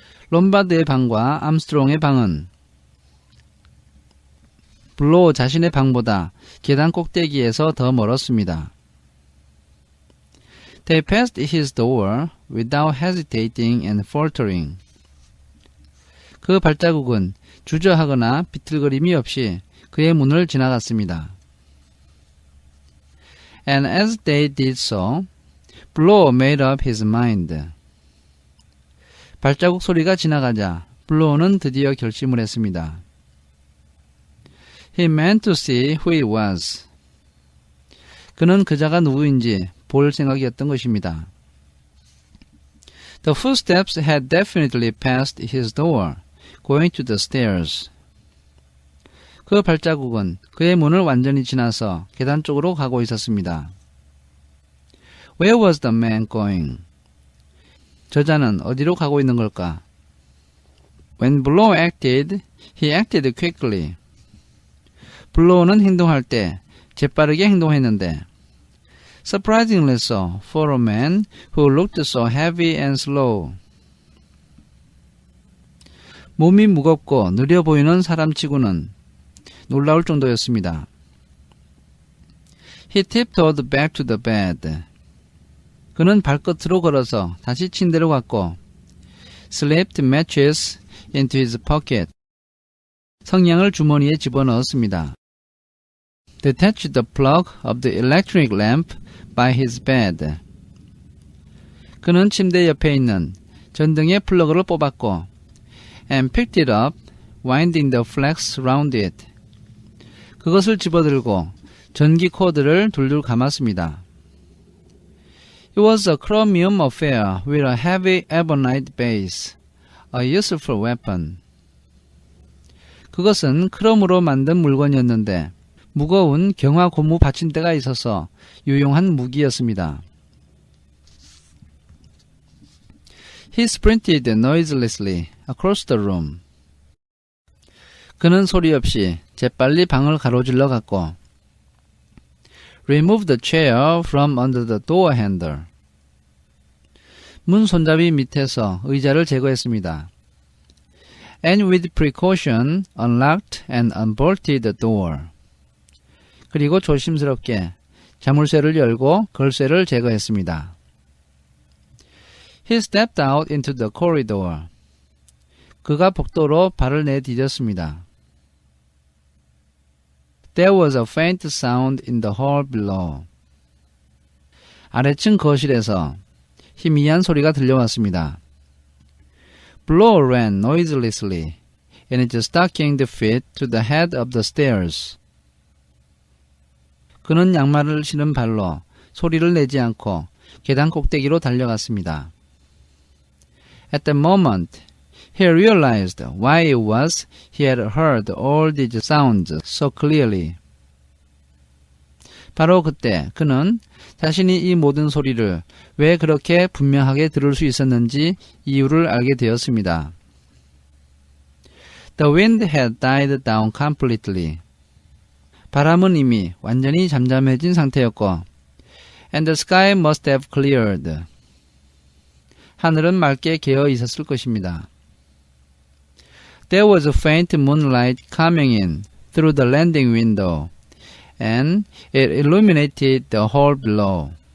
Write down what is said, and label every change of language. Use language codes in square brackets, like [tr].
[ko] 롬바드의 방과 암스트롱의 방은 블로어 자신의 방보다 계단 꼭대기에서 더 멀었습니다. [en] They passed his door without hesitating and faltering. [ko] 그 발자국은 주저하거나 비틀거림이 없이 그의 문을 지나갔습니다. [en] And as they did so, Blower made up his mind. [ko] 발자국 소리가 지나가자 블로어는 드디어 결심을 했습니다. [en] He meant to see who it was. [ko] 그는 그자가 누구인지 볼 생각이었던 것입니다. [en] The footsteps had definitely passed his door, going to the stairs. [ko] 그 발자국은 그의 문을 완전히 지나서 계단 쪽으로 가고 있었습니다. [en] Where was the man going? [ko] 저자는 어디로 가고 있는 걸까? [en] When Blower acted, he acted quickly. [ko] 블로어는 행동할 때 재빠르게 행동했는데 [en] surprisingly so for a man who looked so heavy and slow. [ko] 몸이 무겁고 느려 보이는 사람치고는 놀라울 정도였습니다. [en] He tiptoed back to the bed. [ko] 그는 발끝으로 걸어서 다시 침대로 갔고 [en] slipped matches into his pocket. [ko] 성냥을 주머니에 집어넣었습니다. [en] Detached the plug of the electric lamp by his bed. [ko] 그는 침대 옆에 있는 전등의 플러그를 뽑았고 [en] and picked it up, winding the flax round it. [ko] 그것을 집어들고 전기 코드를 둘둘 감았습니다. [en] It was a chromium affair with a heavy ebonite base, a useful weapon. [ko] 그것은 크롬으로 만든 물건이었는데 무거운 경화 고무 받침대가 있어서 유용한 무기였습니다. [en] He sprinted noiselessly across the room. [ko] 그는 소리 없이 재빨리 방을 가로질러 갔고 [en] Remove the chair from under the door handle. [ko] 문 손잡이 밑에서 의자를 제거했습니다. [en] And with precaution unlocked and unbolted the door. [ko] 그리고 조심스럽게 자물쇠를 열고 걸쇠를 제거했습니다. [en] He stepped out into the corridor. [ko] 그가 복도로 발을 내디뎠습니다. [en] There was a faint sound in the hall below. [ko] 아래층 거실에서 희미한 소리가 들려왔습니다. [en] Blow ran noiselessly in his stockinged feet to the head of the stairs. [ko] 그는 양말을 신은 발로 소리를 내지 않고 계단 꼭대기로 달려갔습니다. [en] At the moment, he realized why it was he had heard all these sounds so clearly. [ko] 바로 그때 그는 자신이 이 모든 소리를 왜 그렇게 분명하게 들을 수 있었는지 이유를 알게 되었습니다. [en] The wind had died down completely. [ko] 바람은 이미 완전히 잠잠해진 상태였고, [en] and the sky must have cleared. [ko] 하늘은 맑게 개어 있었을 것입니다. [en] There was a faint moonlight coming in through the landing window, and it illuminated the hall below.